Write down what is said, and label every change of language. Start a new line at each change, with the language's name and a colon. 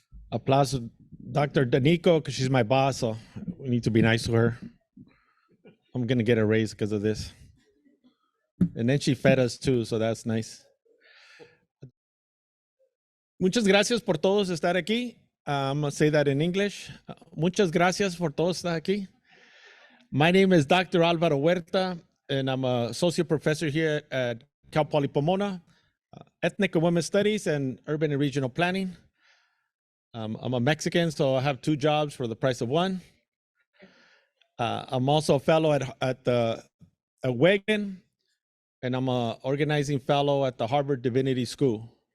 English: Applause to Dr. Danico, because she's my boss, so we need to be nice to her. I'm going to get a raise because of this. And then she fed us too, so that's nice.
Spanish: Muchas gracias por todos estar aquí.
English: I'm going to say that in English.
Spanish: Muchas gracias por todos estar aquí.
English: My name is Dr. Alvaro Huerta, and I'm an associate professor here at Cal Poly Pomona, Ethnic and Women's Studies and Urban and Regional Planning. I'm a Mexican, so I have 2 jobs for the price of one. I'm also a fellow at Weglyn, and I'm an organizing fellow at the Harvard Divinity School.